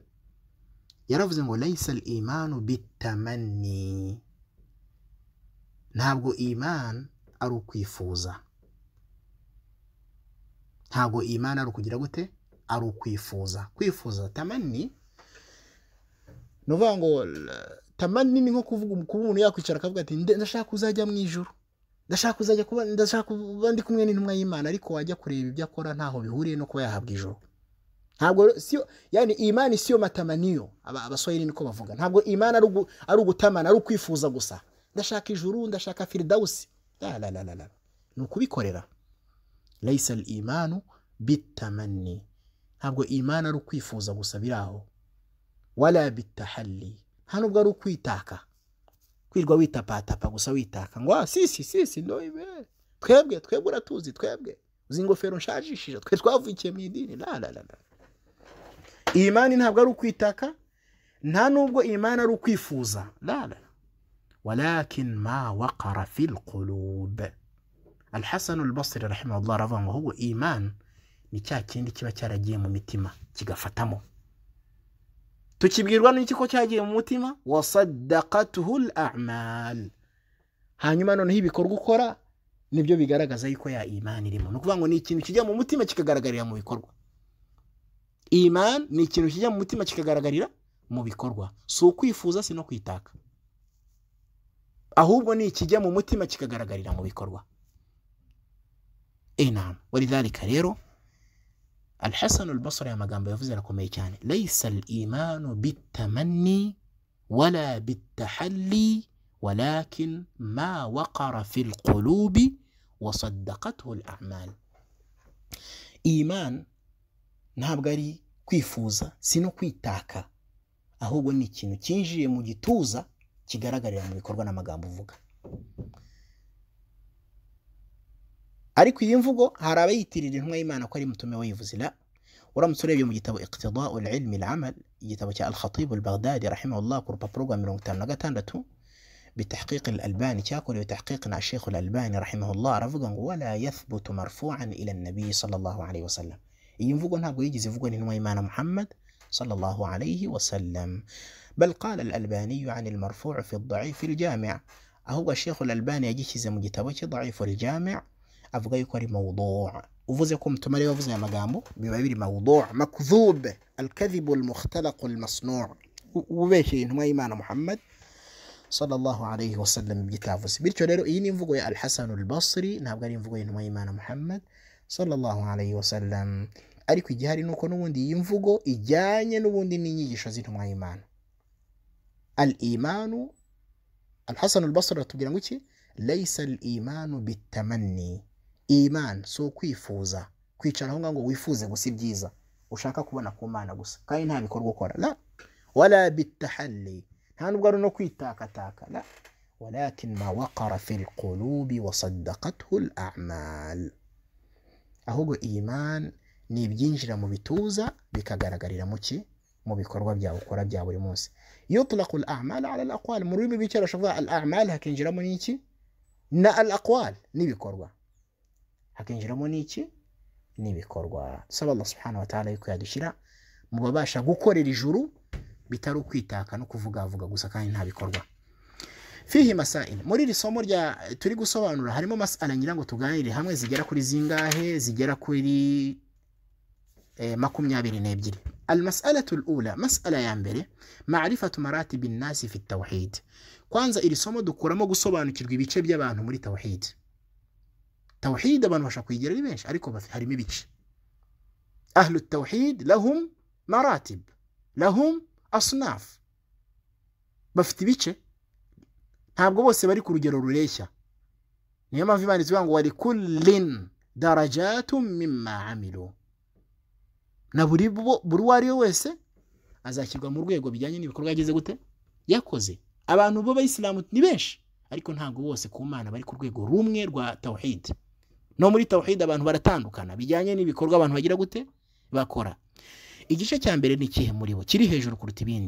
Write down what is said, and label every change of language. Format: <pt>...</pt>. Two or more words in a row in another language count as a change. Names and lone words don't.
<rw>Yaravuze ngo</rw> <ar>ليس الإيمان بالتمني,</ar> <rw>ntabwo iman ari ukwifuza, ntabwo iman ari ukugira gute, ari ukwifuza. Kwifuza tamanni, nuvuga ngo tamanni ni nko kuvuga umuntu yakwicara akavuga ati ndashaka kuzajya mu ijuru, ndashaka kuba ndi kumwe n'intumwa y'Imana, ariko wajya kureba ibyo akora ntaho bihuriye no kuba yahabwa ijuru. Ntabwo siyo, yani</rw> <sw>imani siyo matamaniyo,</sw> <rw>abaswahili niko bavuga. Ntabwo imani ari ugutamana, ari ukwifuza gusa, ndashaka ijuru, ndashaka firdausi. La, ni ukubikorera.</rw> <ar>ليس الإيمان بالتمني,</ar> <rw>ntabwo imani ari ukwifuza gusa biraho,</rw> <ar>ولا بالتحلي,</ar> <rw>nta nubwo ari ukwitaka, kwirwa witapatapa gusa witaka ngo</rw> <sw>sisi ndo</sw> <rw>ibe twebwe uratuzi, twebwe uzi ingofero nshajishije, twe twavukiye mu idini. La. Imani ntabwo ari ukwitaka, nta nubwo imani ari ukwifuza.</rw> <ar>لا، ولكن ما وقر في القلوب.</ar> <rw>Al-Hasan al-Basri rahimahullah ravuga ngo ahubwo iman ni cya kindi kiba cyaragiye mu mitima kigafatamo, tukibwirwa n'iki ko cyagiye mu mutima.</rw> <ar>وصدقته الأعمال,</ar> <rw>hanyuma noneho ibikorwa ukora nibyo bigaragaza yuko ya imani irimo. Nukuvuga ngo ni ikintu kijya mu mutima kikagaragarira mu bikorwa. Iman ni ikintu kijya mu mutima kikagaragarira mu bikorwa, si ukwifuza, si no kwitaka, ahubwo ni ikijya mu mutima kikagaragarira mu bikorwa.</rw> <ar>نعم، ولذلك</ar> <rw>rero Al-Hasan al-Basri amagambo yavuze arakomeye cyane.</rw> <ar>ليس الإيمان بالتمني ولا بالتحلي ولكن ما وقر في القلوب وصدقته الأعمال.</ar> <rw>Iman ntabwo ari kwifuza, si no kwitaka, ahubwo ni ikintu cyinjiye mu gituza kigaragarira mu bikorwa n'amagambo uvuga. Ariko iyi mvugo hari abayitirira intumwa y'Imana ko ari mutume wayivuze. La, uramutse urebye mu gitabo iqtida'u al-ilmi al-amal igitabo cya al-Khatib al-Baghdadi rahimahullah ku rupapuro rwa 56 bitahqiq al-Albani cyakorewe tahqiq na Sheikh al-Albani rahimahullah aravuga ngo</rw> <ar>ولا يثبت مرفوعا إلى النبي صلى الله عليه وسلم.</ar> <rw>Iyi mvugo ntabwo yigize ivugwa n'intumwa y'Imana Muhammad</rw> <ar>صلى الله عليه وسلم, بل قال الألباني عن المرفوع في الضعيف الجامع',</ar> <rw>ahubwo Sheikh al-Albani yagishyize mu gitabo cye da'if al-jami' avuga yuko ari mawdu'. uvuze ko mutumare wavuze aya magambo biba biri</rw> <ar>موضوع مكذوب الكذب المختلق المصنوع'</ar> <rw>ubeshye intumwa y'Imana Muhammad</rw> <ar>صلى الله عليه وسلم</ar> <rw>byitavuze. Bityo rero iyi ni imvugo ya al-Hasan al-Basri, ntabwo ari imvugo y'intumwa y'Imana Muhammad</rw> <ar>صلى الله عليه وسلم.</ar> <rw>Ariko igihari nuko n'ubundi iyi mvugo ijyanye n'ubundi n'inyigisho z'intumwa y'Imana. Al-imanu, al-Hasan al-Basri atubwira ngo iki?</rw> <ar>ليس الإيمان بالتمني,</ar> <rw>iman so kwifuza kwicara aho ngo wifuze gusa ibyiza ushaka kubona ku Mana gusa kandi nta bikorwa ukora,</rw> <ar>لا ولا بالتحلي,</ar> <rw>nta nubwo ari no kwitakataka,</rw> <ar>لا ولكن ما وقر في القلوب وصدقته الأعمال.</ar> <rw>Ahubwo iman ni ibyinjira mu bituza bikagaragarira mu ki? Mu bikorwa byawe ukora bya buri munsi.</rw> <ar>يطلق الأعمال على الأقوال,</ar> <rw>mu rurimi rw'icyaro shavuga al-a'mal hakinjiramo n'iki? Na al-aqwal n'ibikorwa hakinjiramo n'iki? N'ibikorwa. Saba Allah</rw> <ar>سبحانه وتعالى</ar> <rw>yuko yadushyira mu babasha gukorera ijuru bitari ukwitaka no kuvugavuga gusa kandi nta bikorwa.</rw> <ar>فيه مسائل,</ar> <rw>muri iri somo rya turi gusobanura harimo masala ngira ngo tuganire hamwe zigera kuri zingahe? Zigera kuri 22.</rw> <ar>المسألة الأولى,</ar> <rw>mas'ala ya mbere,</rw> <ar>معرفة مراتب الناس في التوحيد.</ar> <rw>Kwanza iri somo dukuramo gusobanukirwa ibice by'abantu muri tauhid. Tauhid abantu bashaka kuyigira ari benshi ariko harimo ibice.</rw> <ar>أهل التوحيد لهم مراتب، لهم أصناف,</ar> <rw>bafite ibice, ntabwo bose bari ku rugero rureshya. Niyo mpamvu Imana ivuga ngo</rw> <ar>ولكل درجات مما عملوا,</ar> <rw>na buri wari wese azashyirwa mu rwego bijyanye n'ibikorwa yagize gute yakoze. Abantu b'Abayisilamu ni benshi ariko ntabwo bose ku Mana bari ku rwego rumwe rwa tauhid. No muri tauhid abantu baratandukana bijyanye n'ibikorwa abantu bagira gute bakora. Igice cya mbere ni kihe muri bo kiri hejuru kuruta ibindi?</rw>